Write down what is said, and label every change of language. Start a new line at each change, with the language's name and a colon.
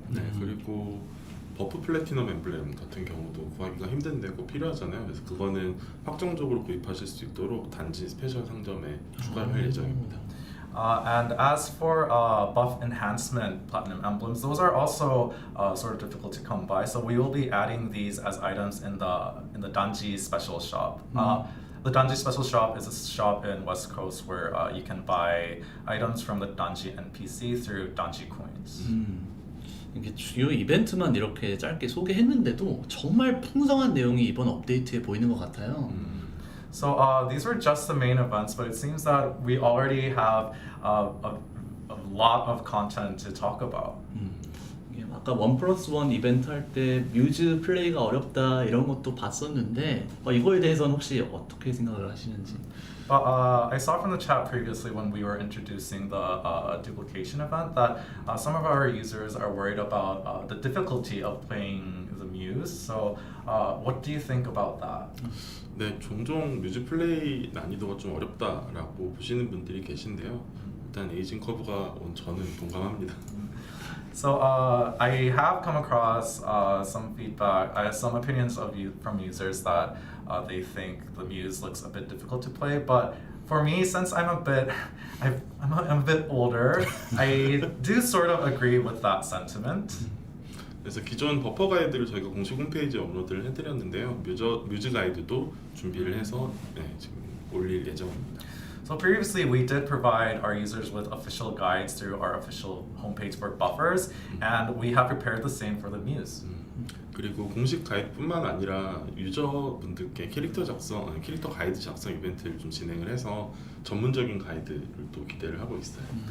Korean: 네, 그리고 버프 플래티넘 엠블렘 같은 경우도 구하기가 힘든데 꼭 필요하잖아요. 그래서 그거는 확정적으로 구입하실 수 있도록 단지 스페셜 상점에 추가를 할 예정입니다.
English: And as for buff enhancement platinum emblems, those are also sort of difficult to come by. So we will be adding these as items in the Danji special shop. The Danji special shop is a shop in West Coast where you can buy items from the Danji NPC through Danji coins.
Korean: 이게 주요 이벤트만 이렇게 짧게 소개했는데도 정말 풍성한 내용이 이번 업데이트에 보이는 것 같아요.
English: So these were just the main events, but it seems that we already have a lot of content to talk about.
Korean: 이게 아까 아까 1+1 이벤트 할 때 뮤즈 플레이가 어렵다 이런 것도 봤었는데 이거에 대해서는 혹시 어떻게 생각을 하시는지?
English: I saw from the chat previously when we were introducing the duplication event that some of our users are worried about the difficulty of playing the Muse. So, what do you think about that?
Korean: 네, 종종 뮤즈 플레이 난이도가 좀 어렵다라고 보시는 분들이 계신데요. 일단 에이징 커브가 온 저는 동감합니다.
English: So I have come across some feedback, some opinions of you from users that they think the Muse looks a bit difficult to play. But for me, since I'm a bit older, I do sort of agree with that sentiment.
Korean: 그래서 기존 버퍼 가이드를 저희가 공식 홈페이지에 업로드를 해드렸는데요. 뮤즈 가이드도 준비를 해서 지금 올릴 예정입니다.
English: So previously we did provide our users with official guides through our official homepage for buffers, and we have prepared the same for the Muse.
Korean: 그리고 공식 가이드뿐만 아니라 유저분들께 캐릭터 가이드 작성 이벤트를 좀 진행을 해서 전문적인 가이드를 또 기대를 하고 있어요.